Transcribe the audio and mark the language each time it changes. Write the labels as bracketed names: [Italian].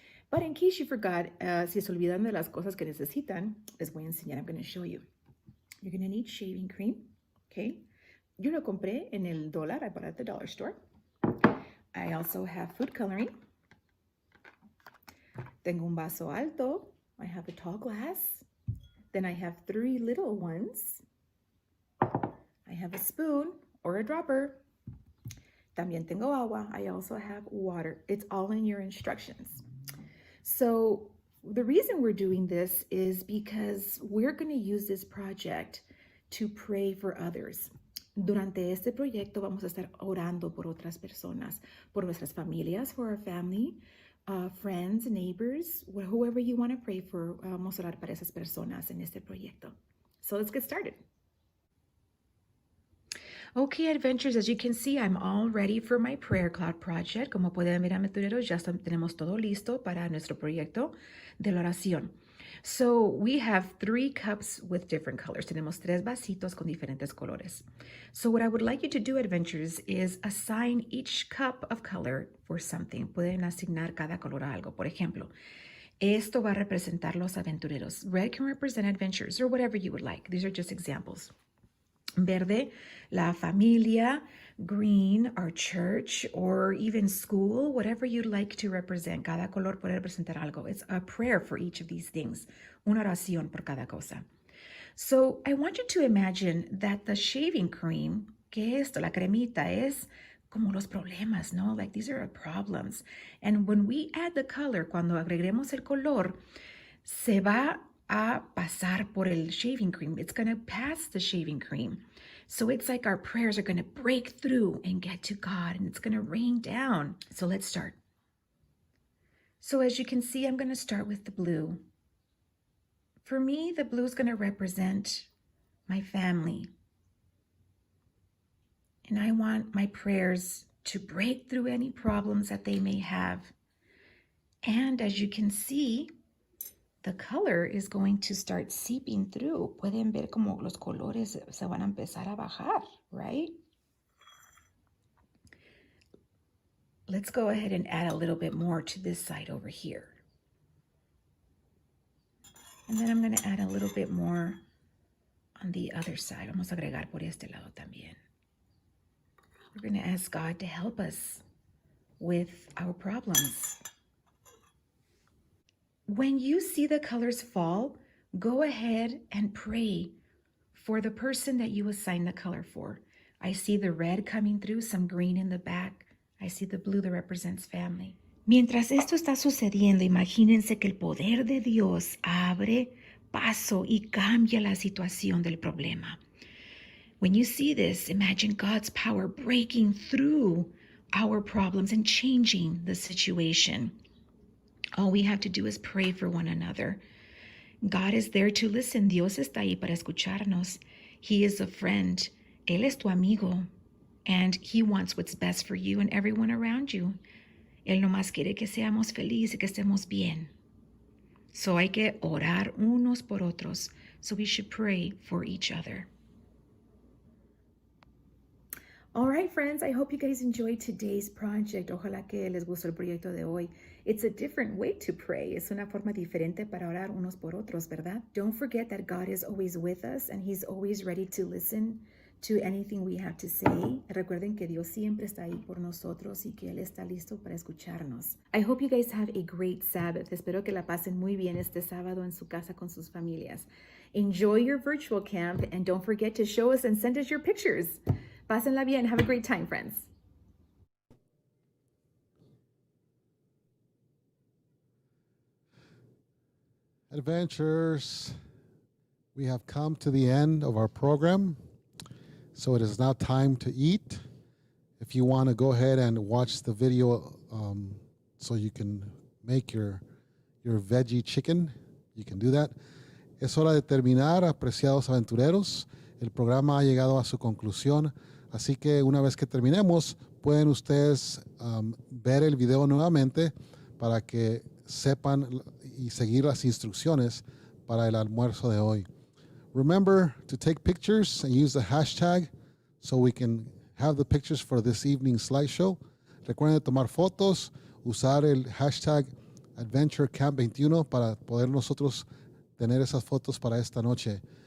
[English] But in case you forgot, [Spanish] si se olvidan de las cosas que necesitan, les voy a enseñar. [English] I'm going to show you. You're going to need shaving cream. Okay. [Spanish] Yo lo compré en el $1. [English] I bought it at the dollar store. I also have food coloring. [Spanish] Tengo un vaso alto. [English] I have a tall glass. Then I have 3 little ones. I have a spoon or a dropper. [Spanish] También tengo agua. [English] I also have water. It's all in your instructions. So the reason we're doing this is because we're going to use this project to pray for others. [Spanish] Durante este proyecto vamos a estar orando por otras personas, por nuestras familias, [English] for our family, friends, neighbors, whoever you want to pray for. [Spanish] Vamos a orar para esas personas en este proyecto. [English] So let's get started. Okay, adventurers, as you can see, I'm all ready for my prayer cloud project. [Spanish] Como pueden ver, aventureros, ya tenemos todo listo para nuestro proyecto de la oración. [English] So we have 3 cups with different colors. [Spanish] Tenemos 3 vasitos con diferentes colores. [English] So what I would like you to do, adventurers, is assign each cup of color for something. [Spanish] Pueden asignar cada color a algo. Por ejemplo, esto va a representar los aventureros. [English] Red can represent adventurers or whatever you would like. These are just examples. [Spanish] Verde, la familia. [English] Green, our church, or even school, whatever you'd like to represent. [Spanish] Cada color puede representar algo. [English] It's a prayer for each of these things. [Spanish] Una oración por cada cosa. [English] So I want you to imagine that the shaving cream, [Spanish] que esto, la cremita, es como los problemas, ¿no? [English] Like these are our problems. And when we add the color, [Spanish] cuando agreguemos el color, se va a pasar por el shaving cream. [English] It's going to pass the shaving cream. So it's like our prayers are going to break through and get to God, and it's going to rain down. So let's start. So as you can see, I'm going to start with the blue. For me, the blue is going to represent my family. And I want my prayers to break through any problems that they may have. And as you can see, the color is going to start seeping through. [Spanish] Pueden ver como los colores se van a empezar a bajar, right? [English] Let's go ahead and add a little bit more to this side over here. And then I'm going to add a little bit more on the other side. [Spanish] Vamos a agregar por este lado también. [English] We're going to ask God to help us with our problems. When you see the colors fall, go ahead and pray for the person that you assign the color for. I see the red coming through, some green in the back. I see the blue that represents family. [Spanish] Mientras esto está sucediendo, imagínense que el poder de Dios abre paso y cambia la situación del problema. [English] When you see this, imagine God's power breaking through our problems and changing the situation. All we have to do is pray for one another. God is there to listen. [Spanish] Dios está ahí para escucharnos. [English] He is a friend. [Spanish] Él es tu amigo. [English] And He wants what's best for you and everyone around you. [Spanish] Él nomás quiere que seamos felices y que estemos bien. [English] So [Spanish] hay que orar unos por otros. [English] So we should pray for each other. All right, friends, I hope you guys enjoyed today's project. [Spanish] Ojalá que les gustó el proyecto de hoy. [English] It's a different way to pray. [Spanish] Es una forma diferente para orar unos por otros, ¿verdad? [English] Don't forget that God is always with us and He's always ready to listen to anything we have to say. [Spanish] Recuerden que Dios siempre está ahí por nosotros y que Él está listo para escucharnos. [English] I hope you guys have a great Sabbath. [Spanish] Espero que la pasen muy bien este sábado en su casa con sus familias. [English] Enjoy your virtual camp and don't forget to show us and send us your pictures. [Spanish] Pásenla bien. [English] Have a great time, friends. Adventurers, we have come to the end of our program, so it is now time to eat. If you want to go ahead and watch the video so you can make your veggie chicken, you can do that. [Spanish] Es hora de terminar, apreciados aventureros. El programa ha llegado a su conclusión, así que una vez que terminemos, pueden ustedes ver el video nuevamente para que sepan y seguir las instrucciones para el almuerzo de hoy. [English] Remember to take pictures and use the hashtag so we can have the pictures for this evening's slideshow. [Spanish] Recuerden tomar fotos, usar el hashtag AdventureCamp21 para poder nosotros tener esas fotos para esta noche.